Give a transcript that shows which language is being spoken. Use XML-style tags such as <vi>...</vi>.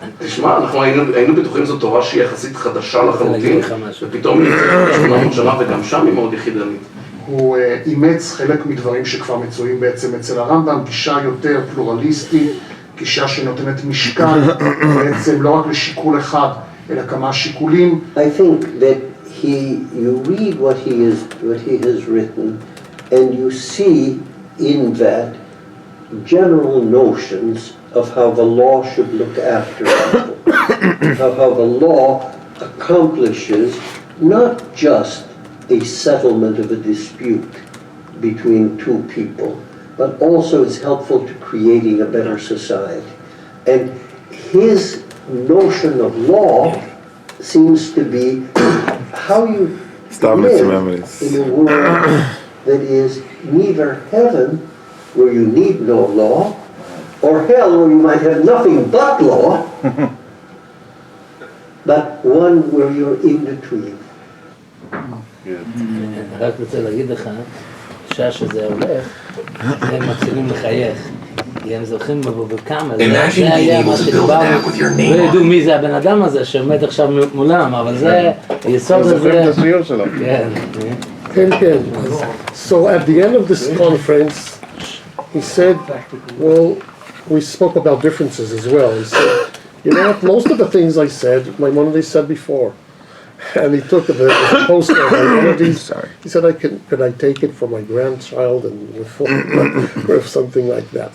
<he>תשמע, אנחנו היינו בטוחים זו תורה שהיא יחסית חדשה לחלוטין, ופתאום היא נמצאת 800 שנה וגם שם היא מאוד יחידנית. הוא אימץ חלק מדברים שכבר מצויים בעצם אצל הרמב"ם, גישה יותר פלורליסטית, גישה שנותנת משקל בעצם לא רק לשיקול אחד, אלא כמה שיקולים.</he> <en>I think that you read what he has written, and you see in that general notions of how the law should look after people, how the law accomplishes not just a settlement of a dispute between two people, but also is helpful to creating a better society. And his notion of law seems to be how you live in a world that is neither heaven, where you need no law, or hell, where you might have nothing but law, but one where you're in between.</en> <he>רק רוצה להגיד לך, שעה שזה הולך, הם מתחילים לחייך. כי הם זוכרים בכמה, זה היה מה שדיברנו, לא ידעו מי זה הבן אדם הזה שעומד עכשיו מולם, אבל זה יסוד הזה. זוכרים את השיעור שלו. כן. כן.</he> <en>So at the end of this conference, he said, well, we spoke about differences as well. He said, you know what, most of the things I said, Maimonides said before. And he took the poster of Maimonides. He said, could I take it for my grandchild and or something like that.</en>